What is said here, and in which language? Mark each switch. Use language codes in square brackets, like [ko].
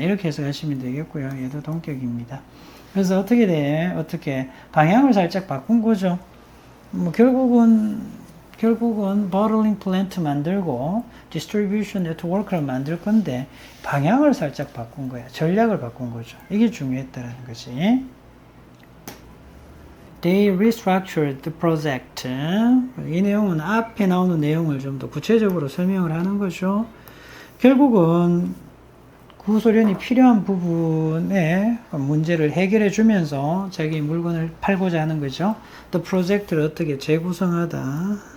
[ko] 이렇게 해서 하시면 되겠고요. 얘도 동격입니다. 그래서 어떻게 돼? 어떻게 방향을 살짝 바꾼 거죠. 뭐 결국은 bottling plant 만들고 distribution network를 만들 건데 방향을 살짝 바꾼 거야. 전략을 바꾼 거죠. 이게 중요했다는 거지. [en] They restructured the project. [ko] 이 내용은 앞에 나오는 내용을 좀 더 구체적으로 설명을 하는 거죠. 결국은 구소련이 필요한 부분에 문제를 해결해 주면서 자기 물건을 팔고자 하는 거죠. [en] The project [ko] 를 어떻게 재구성하다.